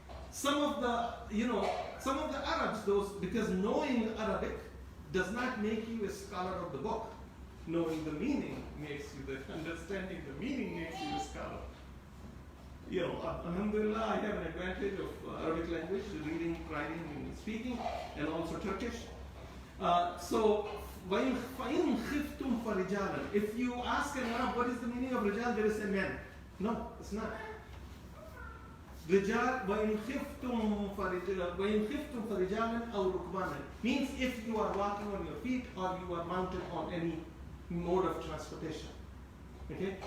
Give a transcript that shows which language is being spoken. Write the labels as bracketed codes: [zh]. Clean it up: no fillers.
[en] Some of the Arabs, because knowing Arabic does not make you a scholar of the book. Knowing the meaning understanding the meaning makes you a scholar. Alhamdulillah, I have an advantage of Arabic language, reading, writing, and speaking, and also Turkish. [ar] So, وَإِنْ خِفْتُمْ فَرِجَالًا. [en] If you ask an Arab what is the meaning of rijal, they will say men. No, it's not. Rijal, [ar] وَإِنْ خِفْتُمْ فَرِجَالًا أَوْ رُكْبَانًا [en] means if you are walking on your feet or you are mounted on any mode of transportation. Okay?